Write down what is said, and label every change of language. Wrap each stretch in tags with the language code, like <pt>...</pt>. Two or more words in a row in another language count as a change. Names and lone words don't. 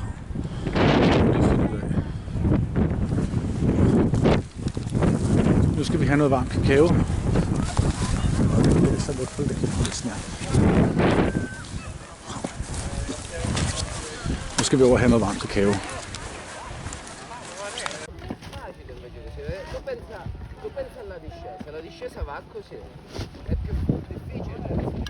<da>Nu skal vi have noget varm kakao. Og det er så lidt for lidt snart. Nu skal vi over have noget varm kakao.</da> <it>Tu pensa alla discesa, la discesa va così, è più difficile.</it>